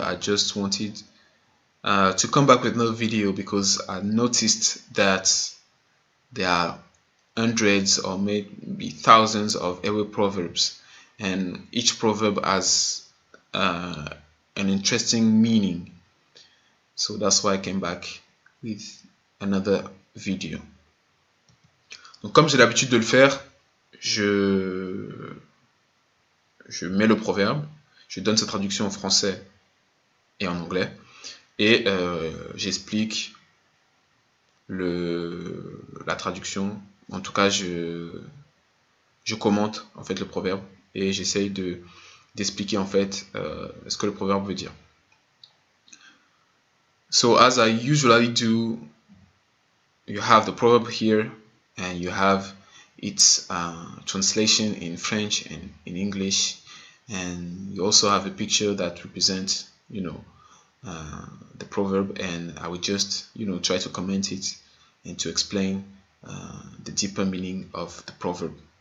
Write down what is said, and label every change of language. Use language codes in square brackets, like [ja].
[en] I just wanted to come back with another video because I noticed that there are hundreds or maybe thousands of Ewe proverbs, and each proverb has an interesting meaning. So that's why I came back with another video. [fr] Donc comme j'ai l'habitude de le faire, je mets le proverbe, je donne sa traduction en français et en anglais, et j'explique la traduction. En tout cas, je commente en fait le proverbe et j'essaye d'expliquer en fait ce que le proverbe veut dire. [en] So as I usually do, you have the proverb here and you have its translation in French and in English, and you also have a picture that represents, the proverb, and I will just, try to comment it and to explain the deeper meaning of the proverb.